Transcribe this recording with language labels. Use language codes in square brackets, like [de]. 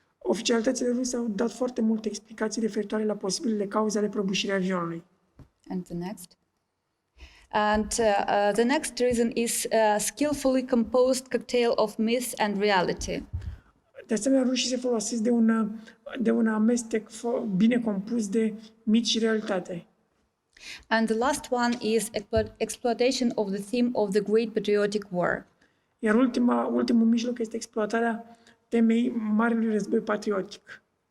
[ro] Oficialitățile ruse au dat foarte multe explicații referitoare la posibilele cauze ale prăbușirii avionului. [en] And the next. And the next reason is a skillfully composed cocktail of myth and reality. [ro] De asemenea, rușii se folosesc de un amestec bine compus de mit și realitate. [en] And the last one is exploitation of the theme of the Great Patriotic War. [ro] Iar ultimul mijloc este exploatarea temei Marelui Război Patriotic.